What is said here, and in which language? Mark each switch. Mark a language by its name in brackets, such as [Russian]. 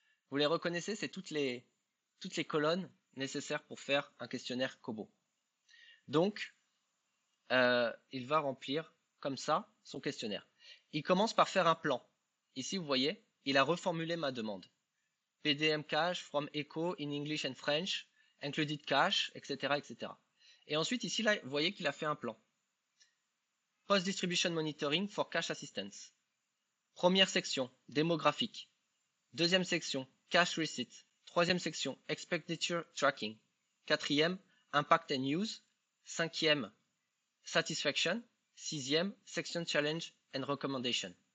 [French] Vous les reconnaissez, c'est toutes les colonnes nécessaires pour faire un questionnaire Kobo. Donc, il va remplir comme ça son questionnaire. Il commence par faire un plan. Ici, vous voyez, il a reformulé ma demande. [English] PDM cache from Echo in English and French, included cache, etc., etc. [French] Et ensuite, ici, là, vous voyez qu'il a fait un plan. [English] Post-distribution monitoring for cache assistance. [French] Première section, démographique. Deuxième section, cache receipt. Troisième section, expenditure tracking. Quatrième, impact and use. Cinquième, satisfaction. Sixième, section challenge and recommendation.